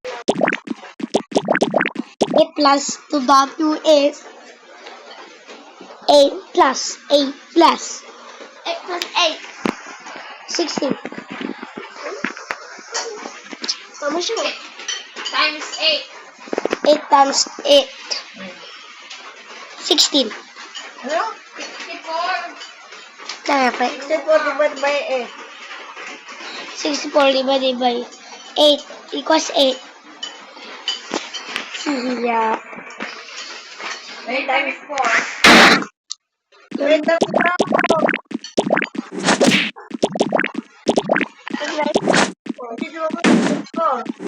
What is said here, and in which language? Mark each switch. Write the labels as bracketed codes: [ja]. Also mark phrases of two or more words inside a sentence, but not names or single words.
[en] 8 plus 2W is 8 plus 8 plus 8 plus 8. 16. [tl] Tama siya. Times 8. [en] 8 times 8. 16. [tl] Ano? 64. Kaya pa. [en] 64 divided by 8. 64 divided by 8 equals 8. Yeah. 8 times 4. 8 times 4.